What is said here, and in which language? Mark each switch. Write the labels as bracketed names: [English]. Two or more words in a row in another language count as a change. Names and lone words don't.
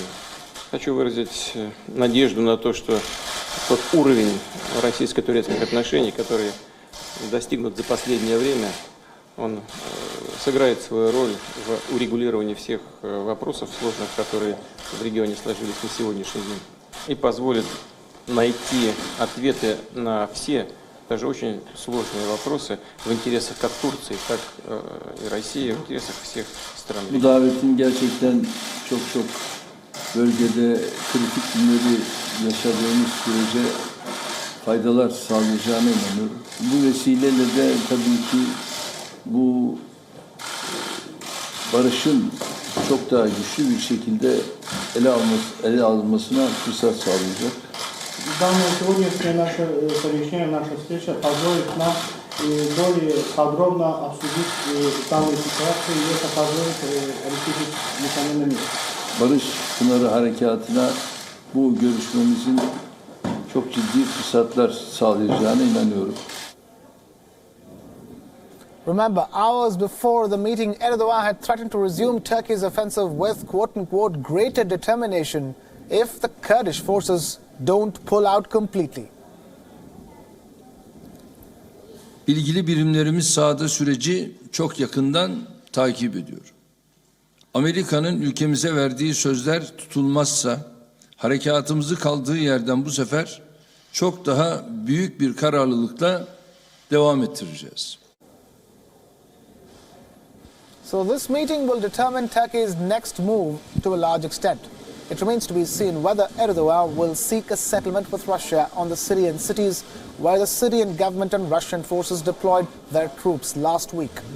[Russian] Хочу выразить надежду на то, что тот уровень российско-турецких отношений, который достигнут за последнее время, он сыграет свою роль в урегулировании всех вопросов сложных, которые в регионе сложились на сегодняшний день, и позволит найти ответы на все, даже очень сложные вопросы в интересах как Турции, так и России, в интересах всех стран. [Turkish] Bu davetin gerçekten çok bölgede kritik günleri yaşadığımız sürece faydalar sağlayacağına inanıyorum. Bu vesileyle de tabii ki bu barışın çok daha güçlü bir şekilde ele alınmasına fırsat sağlayacak. [Russian] Данное сегодняшнее наше совещание, наша встреча позволит нам более подробно обсудить данную ситуацию и это позволит решить несомненно мир. [Turkish] Barış Pınarı Harekatı'na bu görüşmemizin çok ciddi fırsatlar sağlayacağına inanıyorum. [English] Remember, hours before the meeting, Erdogan had threatened to resume Turkey's offensive with, quote-unquote, greater determination if the Kurdish forces don't pull out completely. [Turkish] İlgili birimlerimiz sahada süreci çok yakından takip ediyor. Amerika'nın ülkemize verdiği sözler tutulmazsa harekatımızı kaldığı yerden bu sefer çok daha büyük bir kararlılıkla devam ettireceğiz. [English] So this meeting will determine Turkey's next move to a large extent. It remains to be seen whether Erdogan will seek a settlement with Russia on the Syrian cities where the Syrian government and Russian forces deployed their troops last week.